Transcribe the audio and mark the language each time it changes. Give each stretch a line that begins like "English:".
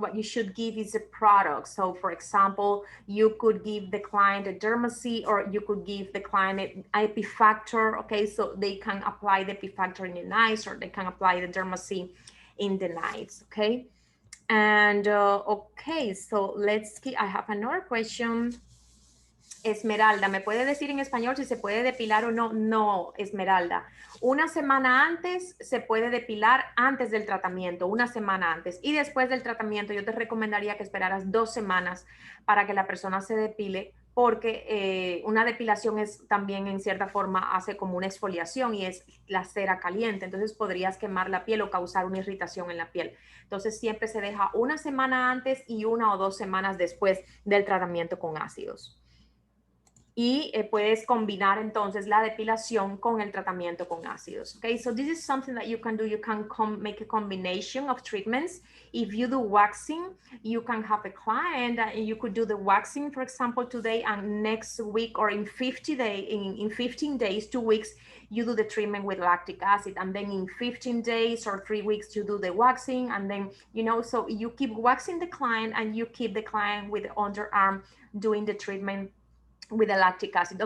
English: What you should give is a product. So for example, you could give the client a Dermacy, or you could give the client an Epifactor. Okay, so they can apply the Epifactor in the nights, or they can apply the Dermacy in the nights. Okay, and okay, so let's see. I have another question.
Spanish: Esmeralda, ¿me puede decir en español si se puede depilar o no? No, Esmeralda. Una semana antes se puede depilar antes del tratamiento, una semana antes. Y después del tratamiento yo te recomendaría que esperaras 2 semanas para que la persona se depile, porque una depilación es también en cierta forma hace como una exfoliación y es la cera caliente. Entonces podrías quemar la piel o causar una irritación en la piel. Entonces siempre se deja una semana antes y 1 o 2 semanas después del tratamiento con ácidos. Y puedes combinar entonces la depilación con el tratamiento con ácidos.
English: Okay, so this is something that you can do. You can make a combination of treatments. If you do waxing, you can have a client and you could do the waxing, for example, today, and next week, or in 15 days, 2 weeks, you do the treatment with lactic acid, and then in 15 days or 3 weeks you do the waxing, and then, you know, so you keep waxing the client and you keep the client with the underarm doing the treatment with the lactic acid.